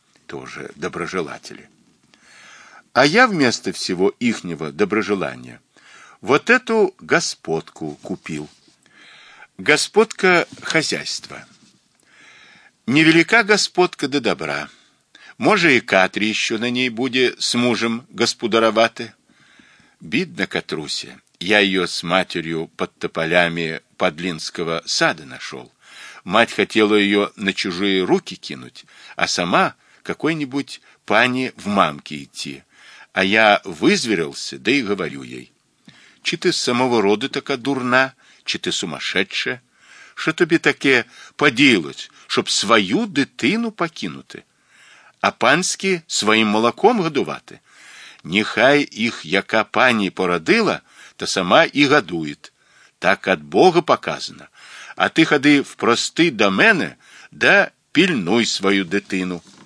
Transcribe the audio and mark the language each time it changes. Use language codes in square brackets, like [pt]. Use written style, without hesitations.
[ru] Тоже доброжелатели. «А я вместо всего ихнего доброжелания вот эту господку купил». Господка — хозяйство. [uk] «Невелика господка, да добра». [ru] Може, и Катрі еще на ней буде с мужем господаровати. [uk] Бідна Катруся, [ru] я ее с матерью под тополями Подлинского сада нашел. Мать хотела ее на чужие руки кинуть, а сама какой-нибудь пани в мамки идти. А я вызверился, да и говорю ей: «Чи ты с самого рода така дурна, чи ты сумасшедшая? [uk] Що тобі таке поділось, щоб свою дитину покинути? А панські своїм молоком годувати? Нехай їх яка пані породила, та сама і годує. Так от Бога показано. А ти ходи впрости до мене, да пільнуй свою дитину».